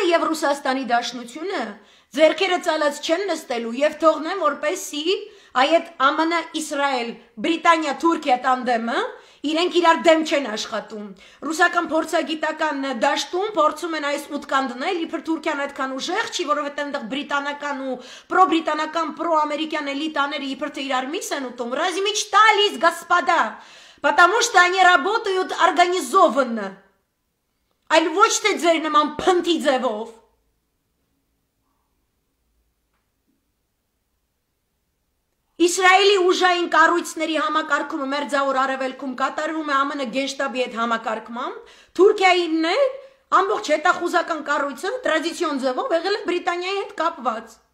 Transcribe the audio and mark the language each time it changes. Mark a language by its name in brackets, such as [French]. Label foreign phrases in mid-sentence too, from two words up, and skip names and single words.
[Armenian] եւ Ռուսաստանի Դաշնությունը ձեռքերը ցալած չեն նստելու եւ թողնեն որպեսի այդ ԱՄՆ Իսրայել Բրիտանիա Թուրքիա տանդեմը իրենք իրար դեմ չեն աշխատում ռուսական փորձագիտական դաշտում փորձում են այս ուտկան դնել իբր Թուրքիան այդքան ուժեղ չի որովհետեւ այնտեղ բրիտանական ու պրոբրիտանական պրոամերիկյան էլիտաները իբր թե իրար միս են ուտում [Russian] разве мечтались господа потому что они работают организованно [Armenian] այլ ոչ թե ձեր նման փնթի ձևով Իսրայելի ուժային կառույցների համակարգումը մերձավոր արևելքում կատարվում է ԱՄՆ գենշտաբի հետ համակարգմամբ, Թուրքիայինն է ամբողջ հետախուզական կառույցը տրադիցիոն ձևով եղել է Բրիտանիայի հետ կապված։